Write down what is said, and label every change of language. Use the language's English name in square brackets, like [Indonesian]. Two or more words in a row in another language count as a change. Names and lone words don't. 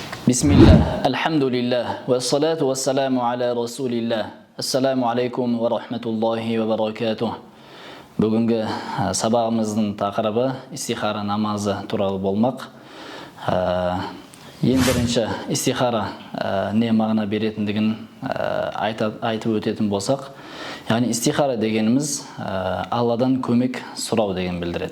[Arabic] بسم الله، الحمد لله، والصلاة والسلام على رسول الله. السلام عليكم ورحمة الله وبركاته. [Kazakh] Бүгінгі сабағымыздың тақырыбы истихара намазы туралы болмақ. Ең бірінші истихара не мағына беретіндігін айтып өтетін болсақ, яғни истихара дегеніміз Алладан көмек сұрау деген білдіреді.